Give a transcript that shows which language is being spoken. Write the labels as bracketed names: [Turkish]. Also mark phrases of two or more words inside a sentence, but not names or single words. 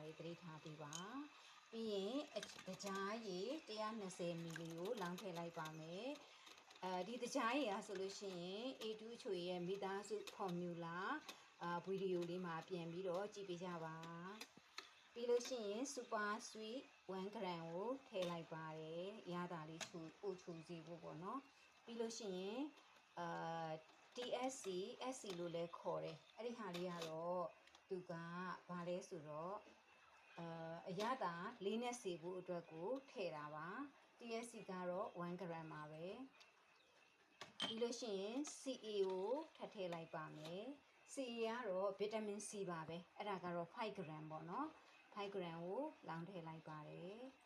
[Burmese] လေးသတိထားပေးပါပြီးရင်တကြားရေ120 ml ကိုလောင်းထည့်လိုက်ပါမယ်ဒီတကြားရေအားဆိုလို့ရှိရင် A2 ချိုရဲ့မိသားစု formula ဗီဒီယိုလေးမှာပြန်ပြီးတော့ကြည့်ပေးကြပါပြီးလို့ရှိရင် [English] super sweet [Burmese] 1 gram ကိုထည့်လိုက်ပါတယ်ရတာလေးချူစီဖို့ပေါ့เนาะပြီးလို့ရှိရင် SC လို့လည်းခေါ်တယ်အဲ့ဒီဟာလေးကတော့သူကဘာလဲဆိုတော့အရသာလေးနဲ့စေဖို့အတွက်ကိုထည့်တာပါ TSC ကတော့1 gram ပါပဲပြီးလို့ရှိရင် CA ကိုထည့်လိုက်ပါမယ် CA ကတော့ဗီတာမင် C ပါပဲအဲ့ဒါကတော့5 gram ပေါ့နော်5 gram ကိုလောင်းထည့်လိုက်ပါတယ်